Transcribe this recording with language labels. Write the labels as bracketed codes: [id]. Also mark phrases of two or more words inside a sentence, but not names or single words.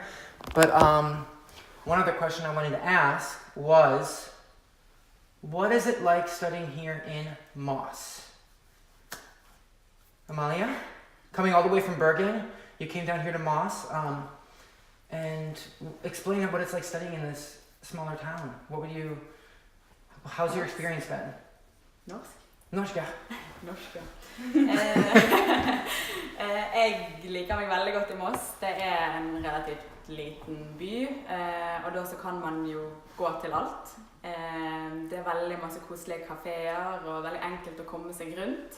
[en] But one other question I wanted to ask was, what is it like studying here in Moss? Amalia, coming all the way from Bergen, you came down here to Moss, and explain what it's like studying in this smaller town. How's your experience been? [no] Norska. Jeg liker meg veldig godt i Moss. Det en relativt liten by, og da så kan man jo gå til alt. Det veldig masse koselige kaféer og veldig enkelt å komme seg rundt.